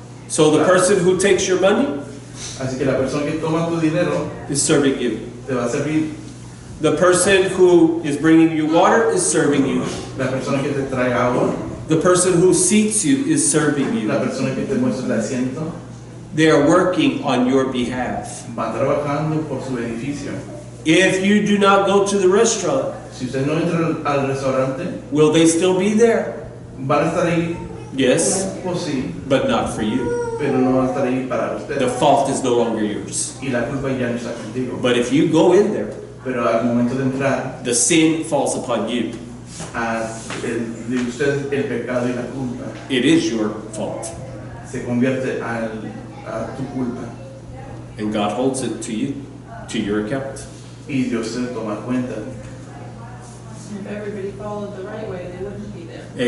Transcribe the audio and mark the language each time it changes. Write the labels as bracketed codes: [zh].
[en] So the person who takes your money [es] Así que la persona que toma tu dinero [en] is serving you. [es] te va a servir. [en] The person who is bringing you water is serving you. [es] La persona que te trae agua, [en] The person who seats you is serving [es] la persona que te muestra el asiento, [en] They are working on your behalf. [es] va trabajando por su beneficio. [en] If you do not go to the restaurant, [es] Si usted no entra al restaurante, [en] will they still be there? [es] van a estar ahí, [en] Yes, [es] pues sí, [en] but not for you. [es] pero no van a estar ahí para [en] The [es] usted. [en] fault is no longer yours. [es] Y la culpa ya no está contigo. [en] But if you go in there, [es] Pero al momento de entrar, [en] the sin falls upon you. [es] de usted el pecado y la culpa [en] It is your fault. [es] se convierte a tu culpa. [en] And God holds it to you, to your account. [es] Y Dios se toma cuenta. [en] If everybody followed the right way, they wouldn't be there.